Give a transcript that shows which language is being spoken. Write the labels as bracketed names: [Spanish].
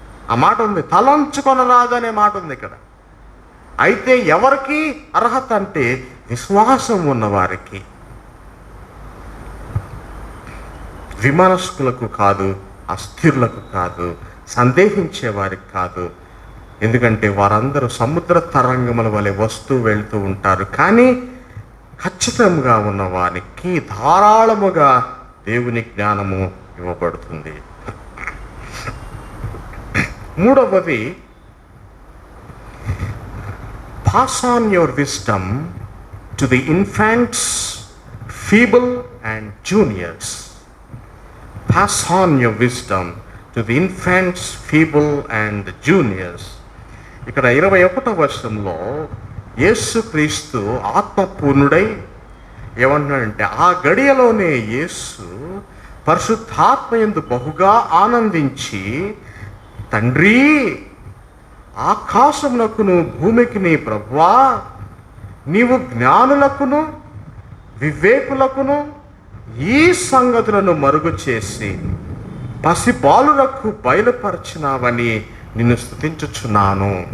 [Telugu] ఆ మాట ఉంది, తలంచుకొనరాదు అనే మాట ఉంది ఇక్కడ. అయితే ఎవరికి అర్హత అంటే విశ్వాసం ఉన్నవారికి, విమర్శకులకు కాదు, అస్థిరులకు కాదు, సందేహించే వారికి కాదు. ఎందుకంటే వారందరూ సముద్ర తరంగముల వలె వస్తూ వెళ్తూ ఉంటారు. కానీ ఖచ్చితంగా ఉన్న వారికి ధారాళముగా దేవుని జ్ఞానము ఇవ్వబడుతుంది. మూడవది, [English] pass on your wisdom to the infants, feeble and juniors. Pass on your wisdom to the infants, feeble and juniors. [Telugu] ఇక్కడ 21వ వచనంలో యేసుక్రీస్తు ఆత్మపూర్ణుడై ఏమంటున్నాడంటే, ఆ గడియలోనే యేసు పరిశుద్ధాత్మయందు బహుగా ఆనందించి, తండ్రి, ఆకాశమునకును భూమికిని ప్రభువా, నీవు జ్ఞానులకును వివేకులకును ఈ సంగతులను మరుగు చేసి పసిబాలులకు బయలుపరచినావని నిన్ను స్తుతించుచున్నాను.